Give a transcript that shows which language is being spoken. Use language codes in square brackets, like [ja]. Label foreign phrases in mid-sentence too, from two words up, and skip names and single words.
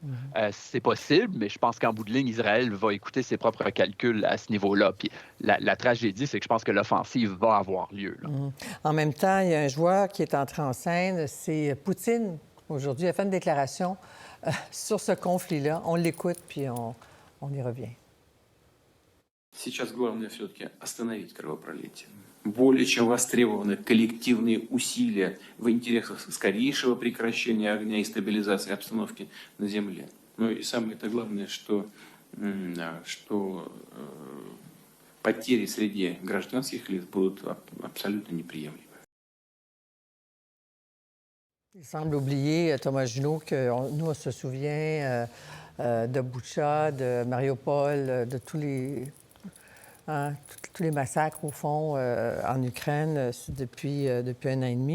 [fr] C'est possible, mais je pense qu'en bout de ligne, Israël va écouter ses propres calculs à ce niveau-là. Puis la tragédie, c'est que je pense que l'offensive va avoir lieu, là. En même temps, il y a un joueur qui est entré en scène, c'est Poutine. Aujourd'hui, il a fait une déclaration sur ce conflit-là. On l'écoute, puis on y revient. [ru] Сейчас главное все-таки остановить кровопролитие. Более чем востребованы коллективные усилия в интересах скорейшего прекращения огня и стабилизации обстановки на земле. Ну и самое-то главное, что потери среди гражданских лиц будут абсолютно неприемлемы. [fr] Il semble oublier, Thomas Junot, que nous, on se souvient de Boutcha, de Mariupol, de tous les massacres, au fond, en Ukraine depuis un an et demi.